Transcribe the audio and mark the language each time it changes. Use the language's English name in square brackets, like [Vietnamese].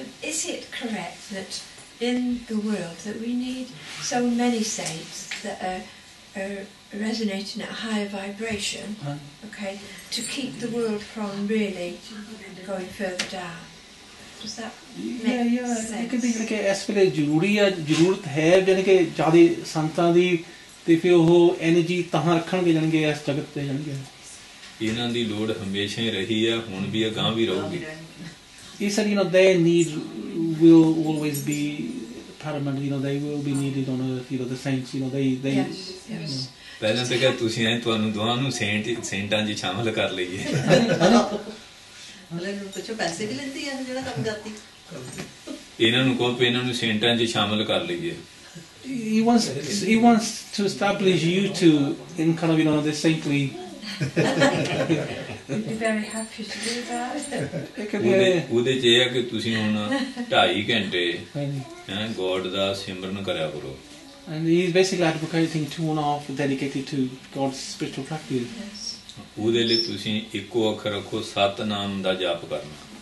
[English] Is it correct that in the world that we need so many saints that are resonating at a higher vibration, okay, to keep the world from really going further down? Does that make sense? [Punjabi] ਇਹ ਕਿ ਇਸ ਵੇਲੇ ਜ਼ਰੂਰਤ ਹੈ ਜਾਨੀ ਕਿ ਜ਼ਿਆਦਾ ਸੰਤਾਂ ਦੀ ਤੇ ਫਿਰ ਉਹ ਐਨਰਜੀ ਤਾਂ ਰੱਖਣਗੇ ਜਾਣਗੇ ਇਸ ਜਗਤ ਤੇ ਜਾਣਗੇ। ਇਹਨਾਂ ਦੀ ਲੋੜ ਹਮੇਸ਼ਾ ਹੀ ਰਹੀ ਹੈ, ਹੁਣ ਵੀ ਅਗਾਂਹ ਵੀ ਰਹੂਗੀ। [English] He said, their need will always be paramount. They will be needed on earth. The saints. They. Yes. [Punjabi] ਪਹਿਲਾਂ ਤਾਂ ਕਿ ਤੁਸੀਂ ਐ ਤੁਹਾਨੂੰ ਦੋਹਾਂ ਨੂੰ ਸੇਂਟਾਂ 'ਚ ਸ਼ਾਮਲ ਕਰ ਲਈਏ। ਪੈਸੇ ਵੀ ਲੈਂਦੀ ਹੈ ਜਿਹੜਾ ਕੰਮ ਕਰਦੀ। ਇਹਨਾਂ ਨੂੰ ਕਹੋ ਇਹਨਾਂ ਨੂੰ ਸੇਂਟਾਂ 'ਚ ਸ਼ਾਮਲ ਕਰ ਲਈਏ। [English] He wants to establish you two in kind of the saintly. We'd be very happy to do that. [Punjabi] ਉਹਦੇ 'ਚ ਇਹ ਹੈ ਕਿ ਤੁਸੀਂ ਹੁਣ 2.5 ਘੰਟੇ ਗੋਡ ਦਾ ਸਿਮਰਨ ਕਰਿਆ ਕਰੋ। [English] And he's basically advocating 2.5 dedicated to God's spiritual practice. Yes. [Punjabi] ਉਹਦੇ ਲਈ ਤੁਸੀਂ ਇੱਕੋ ਅੱਖਰ ਰੱਖੋ, ਸਤਨਾਮ ਦਾ ਜਾਪ ਕਰਨਾ।